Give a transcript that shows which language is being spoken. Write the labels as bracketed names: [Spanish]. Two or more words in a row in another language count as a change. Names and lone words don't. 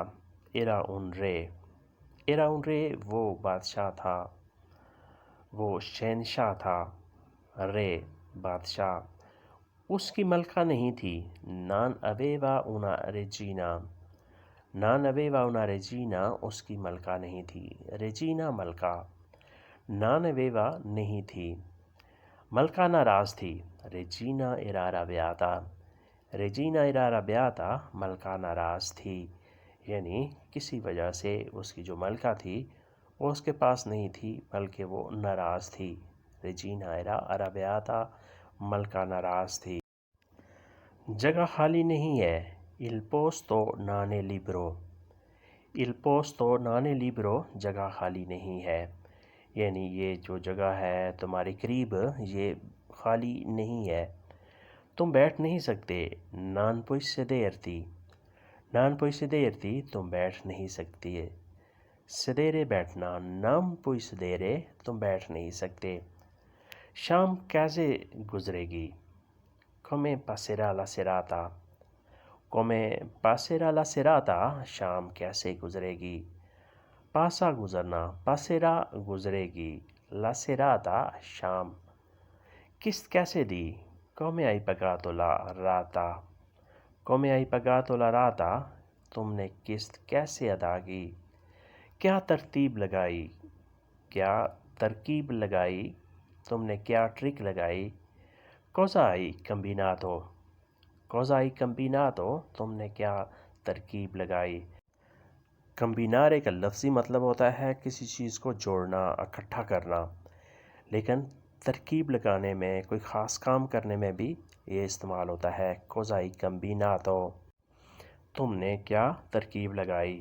[Italian] era un re. era un re [Urdu] وہ بادشاہ تھا. وہ شہنشاہ تھا. رے بادشاہ. اس کی ملکہ نہیں تھی. [Italian] non aveva una regina. non aveva una regina [Urdu] اس کی ملکہ نہیں تھی. regina ملکہ. [Italian] non aveva [Urdu] نہیں تھی. ملکہ ناراض تھی. [Italian] regina era arrabbiata. regina era arrabbiata [Urdu] ملکہ ناراض تھی. یعنی کسی وجہ سے اس کی جو ملکہ تھی وہ اس کے پاس نہیں تھی بلکہ وہ ناراض تھی. [Italian] regina era arrabbiata [Urdu] ملکہ ناراض تھی. جگہ خالی نہیں ہے. [Italian] il posto non è libero. il posto non è libero [Urdu] جگہ خالی نہیں ہے. یعنی یہ جو جگہ ہے تمہارے قریب یہ خالی نہیں ہے. تم بیٹھ نہیں سکتے. [Italian] non puoi sederti. non puoi sederti [Urdu] تم بیٹھ نہیں سکتی. sedere بیٹھنا. [Italian] non puoi sedere [Urdu] تم بیٹھ نہیں سکتے. شام کیسے گزرے گی. [Italian] come passerà la serata. come passerà la serata [Urdu] شام کیسے گزرے گی. پاسا گزرنا. passerà گزرے گی. [Italian] la serata [Urdu] شام. قسط کیسے دی. [Italian] come hai pagato la rata. come hai pagato la rata [Urdu] تم نے قسط کیسے ادا کی. کیا ترتیب لگائی. کیا ترکیب لگائی تم نے کیا ٹرک لگائی. cosa hai combinato. cosa hai combinato تم نے کیا ترکیب لگائی. کمبینارے کا لفظی مطلب ہوتا ہے کسی چیز کو جوڑنا اکٹھا کرنا، لیکن ترکیب لگانے میں کوئی خاص کام کرنے میں بھی یہ استعمال ہوتا ہے. [Italian] cosa hai combinato [Urdu] تم نے کیا ترکیب لگائی.